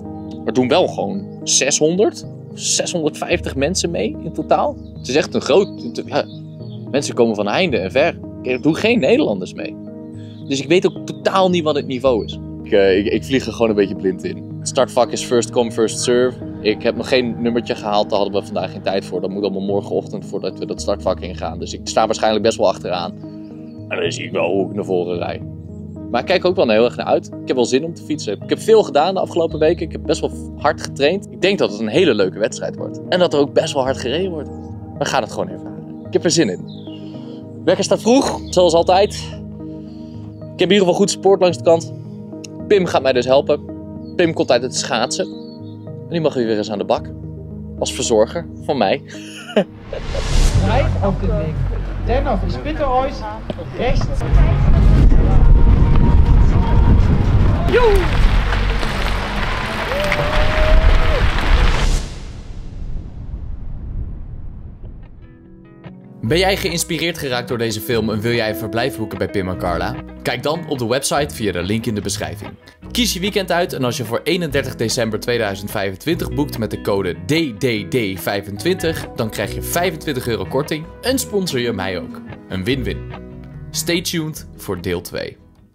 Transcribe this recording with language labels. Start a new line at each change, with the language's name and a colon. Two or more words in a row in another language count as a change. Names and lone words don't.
Dutch: Er doen wel gewoon 600, 650 mensen mee in totaal. Het is echt een groot... Ja, mensen komen van heinde en ver. Er doen geen Nederlanders mee. Dus ik weet ook totaal niet wat het niveau is. Ik vlieg er gewoon een beetje blind in. Het startvak is
English: first come, first serve.
Dutch: Ik heb nog geen nummertje gehaald, daar hadden we vandaag geen tijd voor. Dat moet allemaal morgenochtend voordat we dat startvak ingaan. Dus ik sta waarschijnlijk best wel achteraan. En dan zie ik wel hoe ik naar voren rijd. Maar ik kijk ook wel heel erg naar uit. Ik heb wel zin om te fietsen. Ik heb veel gedaan de afgelopen weken. Ik heb best wel hard getraind. Ik denk dat het een hele leuke wedstrijd wordt. En dat er ook best wel hard gereden wordt. We gaan het gewoon ervaren. Ik heb er zin in. Wekker staat vroeg, zoals altijd. Ik heb in ieder geval goed support langs de kant. Pim gaat mij dus helpen. Pim komt uit het schaatsen. En die mag weer eens aan de bak. Als verzorger van mij.
German: Breit auf den Weg. Dennoch, ich bitte euch, rechts.
Dutch: Ben jij geïnspireerd geraakt door deze film en wil jij een verblijf boeken bij Pim en Carla? Kijk dan op de website via de link in de beschrijving. Kies je weekend uit en als je voor 31 december 2025 boekt met de code DDD25, dan krijg je €25 korting en sponsor je mij ook. Een win-win.
English: Stay tuned
Dutch: voor deel 2.